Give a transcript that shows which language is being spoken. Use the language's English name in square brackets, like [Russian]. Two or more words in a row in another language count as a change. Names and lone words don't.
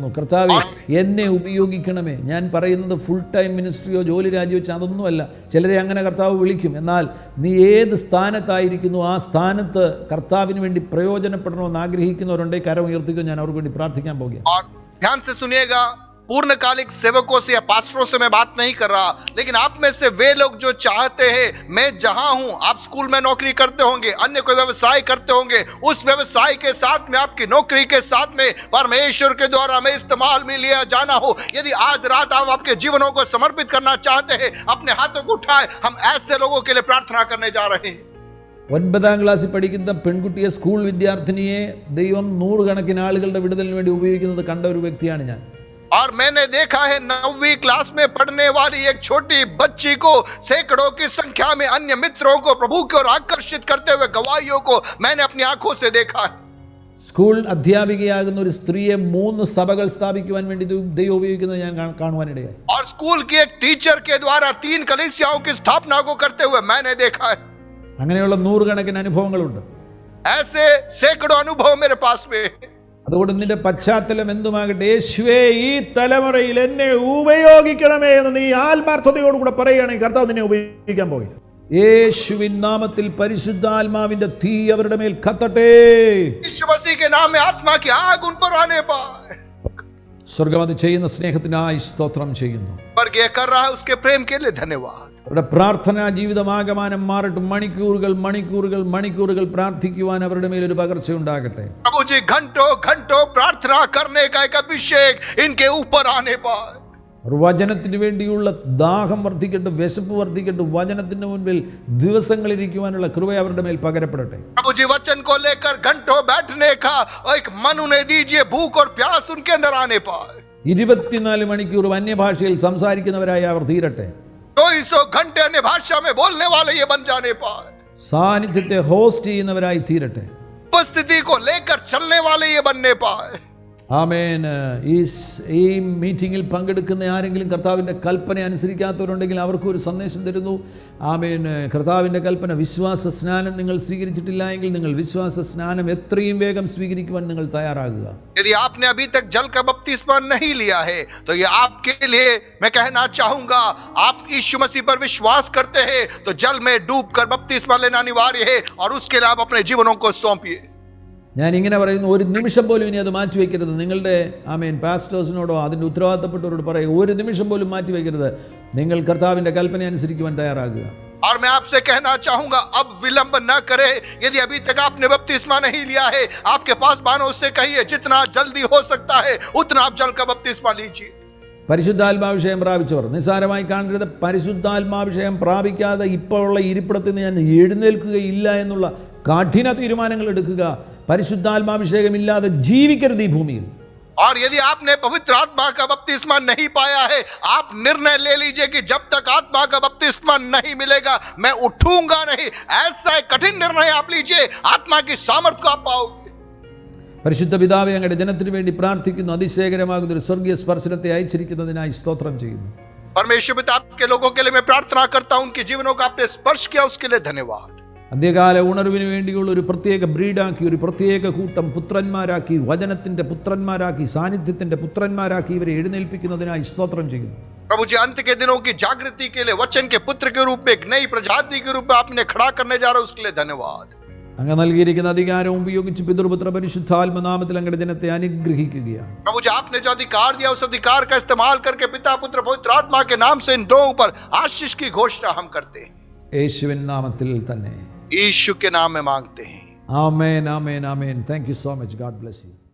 [Malayalam] കർത്താവേ, എന്നെ ഉപയോഗിക്കണമേ. ഞാൻ പറയുന്നത് [English] full time ministryo [Malayalam] ജോലി രാജിവെച്ച് അതൊന്നുമല്ല. ചിലരെ അങ്ങനെ കർത്താവ് വിളിക്കും. എന്നാൽ നീ ഏത് സ്ഥാനത്തായിരിക്കുന്നു, ആ സ്ഥാനത്ത് കർത്താവിന് വേണ്ടി പ്രയോജനപ്പെടണമെന്ന് ആഗ്രഹിക്കുന്നവരുണ്ടെങ്കിൽ കരം ഉയർത്തിക്കോ, ഞാൻ അവർക്ക് വേണ്ടി പ്രാർത്ഥിക്കാൻ പോകുകയാണ്. [Hindi] और ध्यान से सुनिएगा, पूर्णकालिक सेवकों से या पास्टरों से मैं बात नहीं कर रहा, लेकिन आप में से वे लोग जो चाहते हैं, मैं जहां हूं, आप स्कूल में नौकरी करते होंगे, अन्य कोई व्यवसाय करते होंगे, उस व्यवसाय के साथ में, आपकी नौकरी के साथ में परमेश्वर के द्वारा मैं इस्तेमाल में लिया जाना हो, यदि आज रात आप आपके जीवनों को समर्पित करना चाहते हैं, अपने हाथों को उठाए. हम ऐसे लोगों के लिए प्रार्थना करने जा रहे हैं. [Malayalam] 9ാം ക്ലാസ്സിൽ പഠിക്കുന്ന പെൺകുട്ടിയെ, സ്കൂൾ വിദ്യാർത്ഥിനിയെ ദൈവം നൂറുകണക്കിന് ആളുകളുടെ വിടുതലിന് വേണ്ടി ഉപയോഗിക്കുന്നത് കണ്ട ഒരു വ്യക്തിയാണ് ഞാൻ. [Hindi] और मैंने देखा है 9वीं क्लास में पढ़ने वाली एक छोटी बच्ची को सैकड़ों की संख्या में अन्य मित्रों को प्रभु की ओर आकर्षित करते हुए गवाहियों को मैंने अपनी आंखों से देखा है. [Malayalam] സ്കൂൾ അധ്യാപികയാകുന്ന ഒരു സ്ത്രീയെ 3 സഭകൾ സ്ഥാപിക്കുവാൻ വേണ്ടി ദൈവം ഉപയോഗിക്കുന്നത് ഞാൻ കാണുവാനിടയായി. [Hindi] और स्कूल की एक टीचर के द्वारा 3 कलीसियाओं की स्थापना को करते हुए मैंने देखा है. [Malayalam] അങ്ങനെയുള്ള നൂറുകണക്കിന് അനുഭവങ്ങളുണ്ട്. [Hindi] ऐसे सैकड़ों अनुभव मेरे पास में. [Malayalam] അതുകൊണ്ട് നിന്റെ പശ്ചാത്തലം എന്തുമാകട്ടെ, യേശുവേ ഈ തലമുറയിൽ എന്നെ ഉപയോഗിക്കണമേ എന്ന് നീ ആത്മാർത്ഥതയോടുകൂടെ പറയുകയാണെങ്കിൽ കർത്താവ് നിന്നെ ഉപയോഗിക്കാൻ പോകും. യേശുവിൻ നാമത്തിൽ പരിശുദ്ധാത്മാവിന്റെ തീ അവരുടെ മേൽ കത്തട്ടെ. [Hindi] यीशु मसीह के नाम में आत्मा की आग उन पर आने पाए. [Malayalam] സ്വർഗം അത് ചെയ്യുന്ന സ്നേഹത്തിനായി സ്തോത്രം ചെയ്യുന്നു. [Hindi] स्वर्ग ये कर रहा है, उसके प्रेम के लिए धन्यवाद. [Malayalam] അവരുടെ പ്രാർത്ഥനാ ജീവിതമാകമാനം മാറട്ടെ. മണിക്കൂറുകൾ മണിക്കൂറുകൾ മണിക്കൂറുകൾ പ്രാർത്ഥിക്കുവാൻ അവരുടെ മേൽ ഒരു പകർച്ച ഉണ്ടാകട്ടെ. [Hindi] प्रभु जी घंटों घंटों प्रार्थना करने का एक अभिषेक इनके ऊपर आने पाए. [Malayalam] ഒരു വചനത്തിന് വേണ്ടിയുള്ള ദാഹം വർദ്ധിക്കട്ടെ, വിശപ്പ് വർദ്ധിക്കട്ടെ. വചനത്തിന് മുൻപിൽ ദിവസങ്ങളിരിക്കുവാനുള്ള കൃപ അവരുടെ മേൽ പകരപ്പെടട്ടെ. [Hindi] प्रभु जी वचन को लेकर घंटों बैठने का एक मन उन्हें दीजिए, भूख और प्यास उनके अंदर आने पाए. [Malayalam] 24 മണിക്കൂർ അന്യഭാഷയിൽ സംസാരിക്കുന്നവരായി അവർ തീരട്ടെ. [Hindi] 200 घंटे अन्य भाषा में बोलने वाले ये बन जाने पाए. [Malayalam] സാന്നിധ്യത്തെ ഹോസ്റ്റ് ചെയ്യുന്നവരായി തീരട്ടെ. [Hindi] उपस्थिति को लेकर चलने वाले ये बनने पाए. [Malayalam] ആമേൻ. ഈ മീറ്റിങ്ങിൽ പങ്കെടുക്കുന്ന ആരെങ്കിലും കർത്താവിൻ്റെ കൽപ്പന അനുസരിക്കാത്തവരുണ്ടെങ്കിൽ അവർക്കൊരു സന്ദേശം തരുന്നു. ആമേൻ. കർത്താവിൻ്റെ കൽപ്പന വിശ്വാസ സ്നാനം നിങ്ങൾ സ്വീകരിച്ചിട്ടില്ല എങ്കിൽ നിങ്ങൾ വിശ്വാസ സ്നാനം എത്രയും വേഗം സ്വീകരിക്കുവാൻ നിങ്ങൾ തയ്യാറാകുക. [Hindi] यदि आपने अभी तक जल का बपतिस्मा नहीं लिया है तो ये आपके लिए मैं कहना चाहूंगा, आप यीशु मसीह पर विश्वास करते हैं तो जल में डूबकर बपतिस्मा लेना अनिवार्य है और उसके लिए आप अपने जीवनों को सौंपिए. [Malayalam] ഞാൻ ഇങ്ങനെ പറയുന്നു, ഒരു നിമിഷം പോലും ഇനി അത് മാറ്റിവെക്കരുത്. നിങ്ങളുടെ ആമേൻ പാസ്റ്റേഴ്സിനോടോ അതിൻ്റെ ഉത്തരവാദിത്തപ്പെട്ടവരോട് പറയുക, ഒരു നിമിഷം പോലും മാറ്റിവെക്കരുത്. നിങ്ങൾ കർത്താവിൻ്റെ കൽപ്പന അനുസരിക്കുവാൻ തയ്യാറാകുക. [Hindi] और मैं आपसे कहना चाहूंगा, अब विलंब न करें. यदि अभी तक आपने बपतिस्मा नहीं लिया है, आपके पास बानों से कहिए जितना जल्दी हो सकता है उतना आप जल का बपतिस्मा लीजिए. [Malayalam] പരിശുദ്ധാത്മാഭിഷേകം പ്രാപിച്ചവർ നിസ്സാരമായി കാണരുത്. പരിശുദ്ധാത്മാഭിഷേകം പ്രാപിക്കാതെ ഇപ്പോൾ ഉള്ള ഇരിപ്പിടത്തിൽ നിന്ന് ഞാൻ എഴുന്നേൽക്കുകയില്ല എന്നുള്ള കഠിന തീരുമാനങ്ങൾ എടുക്കുക. പരിശുദ്ധാത്മാഭിഷേകമില്ലാതെ ജീവിക്കരുത് ഈ ഭൂമിയിൽ. [Hindi] और यदि आपने पवित्र आत्मा का बपतिस्मा नहीं पाया है, आप निर्णय ले लीजिए कि जब तक आत्मा का बपतिस्मा नहीं मिलेगा मैं उठूंगा नहीं. ऐसा एक कठिन निर्णय आप लीजिए, आत्मा की सामर्थ्य को आप पाओगे. [Malayalam] പരിശുദ്ധ പിതാവേ, അങ്ങയുടെ ജനത്തിനു വേണ്ടി പ്രാർത്ഥിക്കുന്നു. അതിശയകരമാകുന്ന ഒരു സ്വർഗീയ സ്പർശനത്തെ അയച്ചിരിക്കുന്നതിനായി സ്തോത്രം ചെയ്യുന്നു. [Hindi] परमेश्वर पिता, आपके लोगों के लिए मैं प्रार्थना करता हूं, उनके जीवनों को आपने स्पर्श किया, उसके लिए धन्यवाद. [Malayalam] അന്ത്യകാല ഉണർവിന് വേണ്ടിയുള്ള ഒരു പ്രത്യേക ബ്രീഡാക്കി, ഒരു പ്രത്യേക കൂട്ടം പുത്രന്മാരാക്കി, വചനത്തിൻ്റെ പുത്രന്മാരാക്കി, സാന്നിധ്യത്തിൻ്റെ പുത്രന്മാരാക്കി ഇവരെ എഴുന്നേൽപ്പിക്കുന്നതിനായി സ്തോത്രം ചെയ്യുന്നു. [Hindi] प्रभु जी, अंत के दिनों की जागृति के लिए वचन के पुत्र के रूप में एक नई प्रजाति के रूप में आपने खड़ा करने जा रहे हो, उसके लिए धन्यवाद. [Malayalam] അങ്ങ് നൽകിയിരിക്കുന്ന അധികാരം ഉപയോഗിച്ച് പിതൃപുത്ര പരിശുദ്ധാത്മനാമത്തിൽ അങ്ങയുടെ ജനത്തെ അനുഗ്രഹിക്കുകയാണ്. [Hindi] प्रभु जी, आपने जो अधिकार दिया उस अधिकार का इस्तेमाल करके पिता पुत्र पवित्र आत्मा के नाम से इन दोनों पर आशीष की घोषणा हम करते हैं. [Malayalam] യേശുവിൻ നാമത്തിൽ തന്നെ. [Hindi] यीशु के नाम में मांगते हैं. [Malayalam] ആമേൻ, ആമേൻ, ആമേൻ. [English] Thank you so much. God bless you.